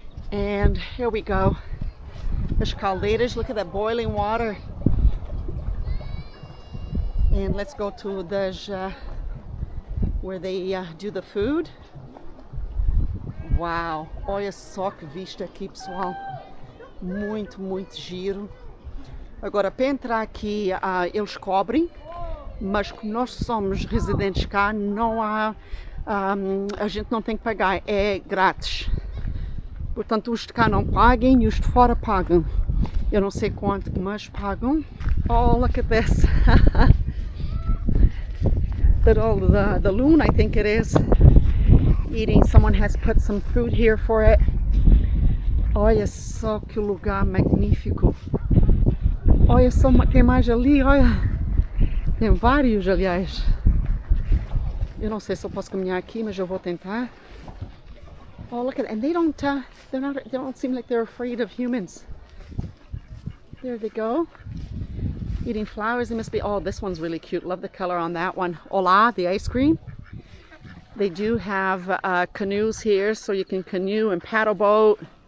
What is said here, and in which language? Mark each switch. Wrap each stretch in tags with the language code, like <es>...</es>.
<en>And here we go. There's Caldeiras. Look at that boiling water. And let's go to the where they do the food. Uau!</en> <pt>Olha só que vista aqui, pessoal. Muito, muito giro. Agora, para entrar aqui, eles cobrem, mas como nós somos residentes cá, não há, a gente não tem que pagar, é grátis. Portanto, os de cá não paguem e os de fora pagam. Eu não sei quanto, mas pagam.</pt> <en>Oh, look at this. The loon, I think it is, eating. Someone has put some food here for it.</en> <pt>Olha só que lugar magnífico. Olha só, tem mais ali, olha. Tem vários, aliás. Eu não sei se eu posso caminhar aqui, mas eu vou tentar.</pt> <en>Oh, look at it. And they don't seem like they're afraid of humans. There they go. Eating flowers. They must be, oh, this one's really cute. Love the color on that one. Hola, the ice cream. They do have canoes here, so you can canoe and paddle boat.</en>